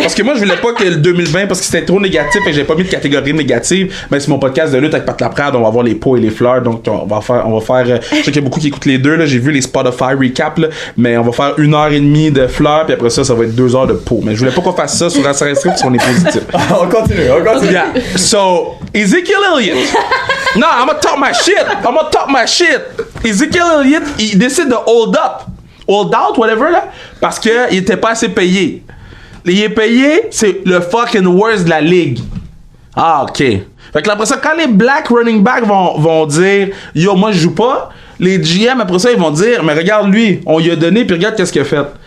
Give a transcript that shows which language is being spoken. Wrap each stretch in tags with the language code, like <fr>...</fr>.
<fr>Parce que moi, je voulais pas que le 2020, parce que c'était trop négatif et j'ai pas mis de catégorie négative. Mais c'est mon podcast de lutte avec Pat Laprade. On va voir les pots et les fleurs. Donc, on va faire. Je sais qu'il y a beaucoup qui écoutent les deux. Là. J'ai vu les Spotify recap. Là, mais on va faire 1h30 de fleurs. Puis après ça va être 2 heures de pots. Mais je voulais pas qu'on fasse ça sur la série parce qu'on est positif. On continue.</fr> <en>Yeah. So, Ezekiel Elliott.</en> <fr>Non,</fr> <en>I'm gonna talk my shit.</en> <fr>Ezekiel Elliott, il décide de</fr> <en>hold out, whatever,</en> <fr>là, parce qu'il était pas assez payé. Il est payé, c'est le</fr> <en>fucking worst</en> <fr>de la ligue. Ah, ok. Fait que après ça, quand les</fr> <en>black running backs</en> <fr>vont dire yo, moi je joue pas, les GM après ça, ils vont dire mais regarde lui, on lui a donné, puis regarde qu'est-ce qu'il a fait.</fr>